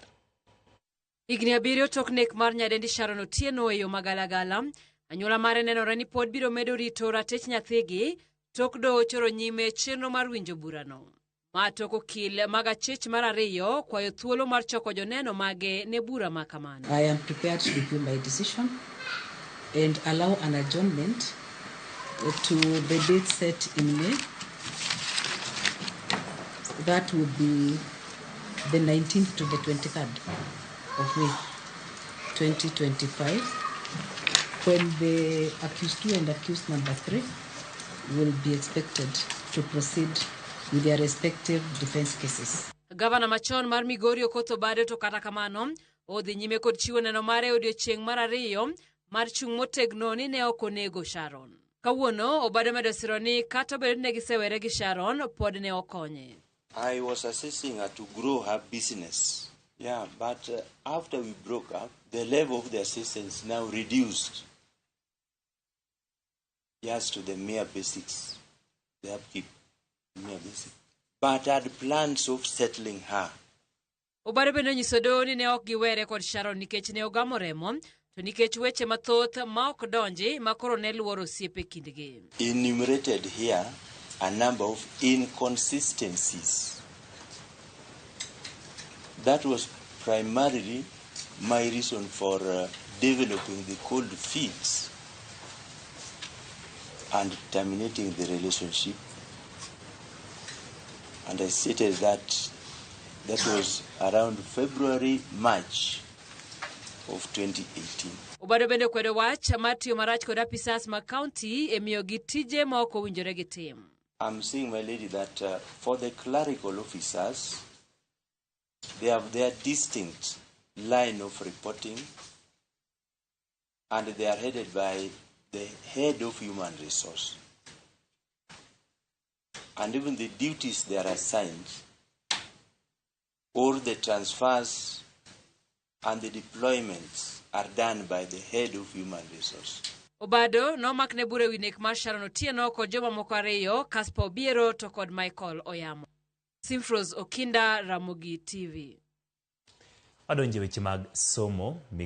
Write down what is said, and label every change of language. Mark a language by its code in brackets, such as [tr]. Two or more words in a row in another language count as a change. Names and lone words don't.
[luo] Higni 7 tok nek mar nyadendi Sharon Otieno e yo magalagala, anyuola mare nenore ni pod biro medo rito ratich nyathigi tok do choro nyime chenro mar winjo burano. Ma tok okil mag achich mar ariyo kwayo thuolo mar choko joneno mage ne bura ma kamano. [en] I am prepared to review my decision and allow an adjournment to the date set in May. That will be the 19th to the 23rd of May 2025, when the accused 2 and accused number 3 will be expected to proceed with their respective defense cases. [luo] Gavana machon mar Migori Okoth obado to kata kamano odhi nyime kod chiwo neno mare odiechieng' mar ariyo mar chung' motegno ni ne ok onego Sharon. Kawuono obado medo siro ni kata bedo ne gisewere gi Sharon pod ne okonye. [en] I was assisting her to grow her business. Yeah, but after we broke up, the level of the assistance now reduced just to the mere basics, the upkeep, mere basics. But I had plans of settling her. [luo] Obado bende nyiso doho ni ne ok giwere kod Sharon nikech ne ogamo remo, to nikech weche mathoth ma ok donji ma koro ne luoro osiepe kindgi. [en] Enumerated here a number of inconsistencies. That was primarily my reason for developing the cold feet and terminating the relationship. And I stated that was around February, March of 2018. [luo] Obado bende kwedo wach matiyo marach kod apisas ma county emiyo gi tije ma ok owinjore gi tim. [en] I'm saying, my lady, that for the clerical officers, they have their distinct line of reporting, and they are headed by the head of human resource. And even the duties they are assigned, or the transfers and the deployments are done by the head of human resource. [luo] Obado nomak ne bure wi nek mar Sharon Otieno kod joma moko ariyo, Kaspo Biero to kod Michael Oyamo. Okinda, Ramogi TV. Adonje weche mag somo.